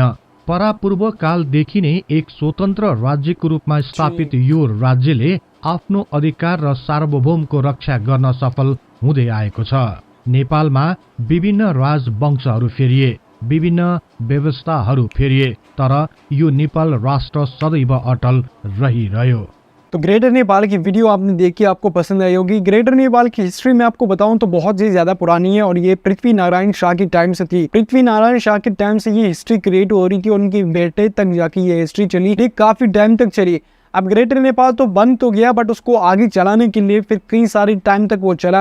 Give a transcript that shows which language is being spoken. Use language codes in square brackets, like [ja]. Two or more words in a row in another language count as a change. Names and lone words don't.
[ne] परापूर्व कालदेखि नै एक स्वतन्त्र राज्यको रूपमा स्थापित यो राज्यले आफ्नो अधिकार र सार्वभौमको रक्षा गर्न सफल हुँदै आएको छ। नेपालमा विभिन्न राजवंशहरू फेरिए, विभिन्न व्यवस्थाहरू फेरिए, तर यो नेपाल राष्ट्र सदैव अटल रहिरह्यो। [hi] तो ग्रेटर नेपाल की वीडियो आपने देखी, आपको पसंद आई होगी। ग्रेटर नेपाल की हिस्ट्री में आपको बताऊं तो बहुत ही ज्यादा पुरानी है और ये पृथ्वी नारायण शाह के टाइम से थी। पृथ्वी नारायण शाह के टाइम से ये हिस्ट्री क्रिएट हो रही थी और उनके बेटे तक जाके ये हिस्ट्री चली, ये काफी टाइम तक चली। अब ग्रेटर नेपाल तो बन तो गया, बट उसको आगे चलाने के लिए फिर कई सारी टाइम तक वो चला।